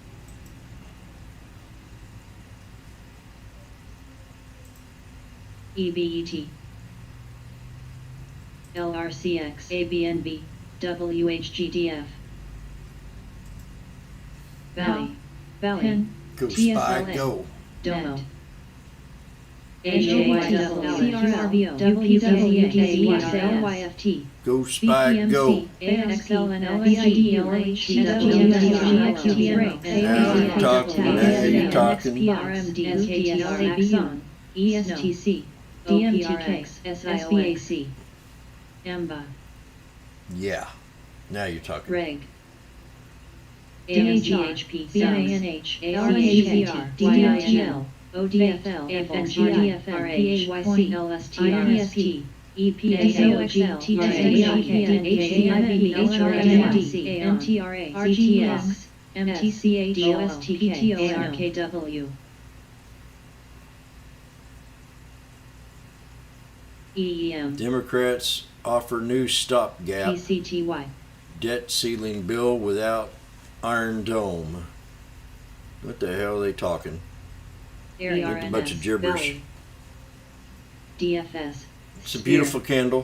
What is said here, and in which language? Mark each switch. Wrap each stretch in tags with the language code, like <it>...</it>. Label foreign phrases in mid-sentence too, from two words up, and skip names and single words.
<en>EBET. LRCX. ABNB. WHGDF. Valley. Valley. Go Spy, go. Domo. AJYCRVO. WPWTZYFT. Go Spy, go. ESTC, DMTK, SIOXC, EMBA, Yeah. Now you're talking. Reg, DHP, CINH, ARHZR, DINL, ODFL, FNGI, PAYC, LSTRSP, EPASOXL, TSAIK, HRMD, MTRA, RTS, MTCH, OSTK, ARKW. EEM, Democrats offer new stopgap PCTY, debt ceiling bill without Iron Dome. What the hell are they talking? ARNS, A bunch of gibberish. Valley, DFS, It's a beautiful candle.</en>